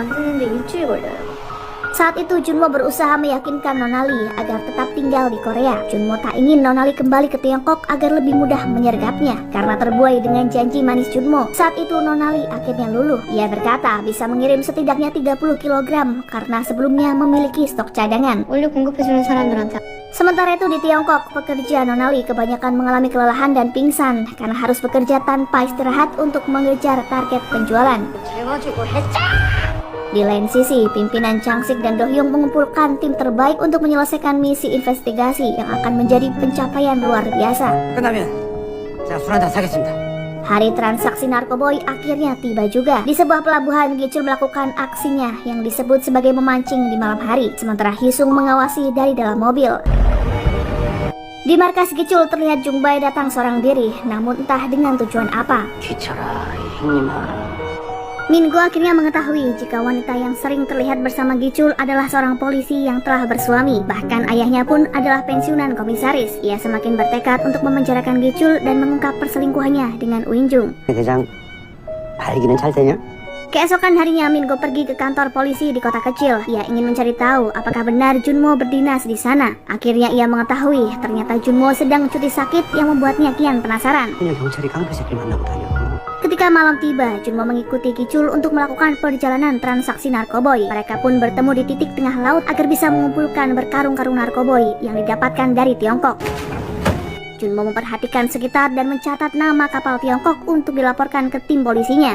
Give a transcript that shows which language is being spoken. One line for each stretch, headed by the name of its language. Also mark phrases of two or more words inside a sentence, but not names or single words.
Indonesian: Saat itu Junmo berusaha meyakinkan Nona Lee agar tetap tinggal di Korea. Junmo tak ingin Nona Lee kembali ke Tiongkok agar lebih mudah menyergapnya. Karena terbuai dengan janji manis Junmo, saat itu Nona Lee akhirnya luluh. Ia berkata bisa mengirim setidaknya 30 kg karena sebelumnya memiliki stok cadangan.
Korean: 원료 공급해주는 사람들한테
Indonesian: Sementara itu di Tiongkok, pekerja Nona Lee kebanyakan mengalami kelelahan dan pingsan karena harus bekerja tanpa istirahat untuk mengejar target penjualan. Di lain sisi, pimpinan Chang-sik dan Do-hyung mengumpulkan tim terbaik untuk menyelesaikan misi investigasi yang akan menjadi pencapaian luar biasa.
Korean: 끝나면 제가 술 한잔 사겠습니다.
Indonesian: Hari transaksi narkoboy akhirnya tiba juga. Di sebuah pelabuhan, Ki-chul melakukan aksinya yang disebut sebagai memancing di malam hari, sementara Hee-sung mengawasi dari dalam mobil. Di markas Ki-chul terlihat Jungbae datang seorang diri, namun entah dengan tujuan apa.
Korean: 귀찮아, 형님아.
Indonesian: Min-go akhirnya mengetahui jika wanita yang sering terlihat bersama Ki-chul adalah seorang polisi yang telah bersuami. Bahkan ayahnya pun adalah pensiunan komisaris. Ia semakin bertekad untuk memenjarakan Ki-chul dan mengungkap perselingkuhannya dengan Uin-jung.
Korean: 대장, 발기는 잘 되냐?
Indonesian: Keesokan harinya Min-go pergi ke kantor polisi di kota kecil. Ia ingin mencari tahu apakah benar Junmo berdinas di sana. Akhirnya ia mengetahui ternyata Junmo sedang cuti sakit yang membuatnya kian penasaran.
Korean: 그냥 경찰이 깡패 새끼를 만나고 다녀.
Indonesian: Ketika malam tiba, Junmo mengikuti Ki-chul untuk melakukan perjalanan transaksi narkoboy. Mereka pun bertemu di titik tengah laut agar bisa mengumpulkan berkarung-karung narkoboy yang didapatkan dari Tiongkok. Junmo memperhatikan sekitar dan mencatat nama kapal Tiongkok untuk dilaporkan ke tim polisinya.